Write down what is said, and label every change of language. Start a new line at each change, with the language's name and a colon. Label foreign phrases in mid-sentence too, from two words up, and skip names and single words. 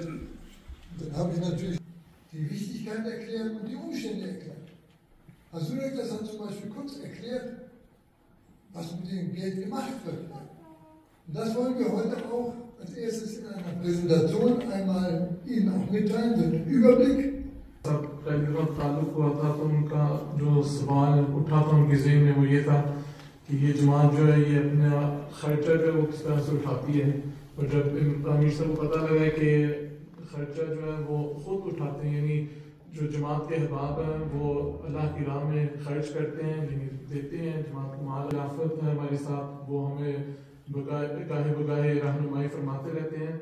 German: Und dann habe ich natürlich die Wichtigkeit erklärt und die Umstände erklärt. Herr Sunek, das hat zum Beispiel kurz erklärt, was mit dem Geld gemacht wird. Und das wollen wir heute auch als erstes in einer Präsentation einmal Ihnen auch mitteilen, so einen Überblick.
Urdu: پہلی بار تعلق ہوا تھا تو ان کا جو سوال اٹھا تھا ان کے ذہن میں وہ یہ تھا کہ یہ جماعت جو ہے یہ اپنا خرچہ جو ہے وہ کس طرح سے اٹھاتی ہے. اور جب امیر صاحب کو پتہ لگا کہ خرچہ جو ہے وہ خود اٹھاتے ہیں, یعنی جو جماعت کے احباب ہیں وہ اللہ کی راہ میں خرچ کرتے ہیں, یعنی دیتے ہیں, جماعت کو مال آفت ہے ہمارے ساتھ, وہ ہمیں گاہے بگاہے رہنمائی فرماتے رہتے ہیں.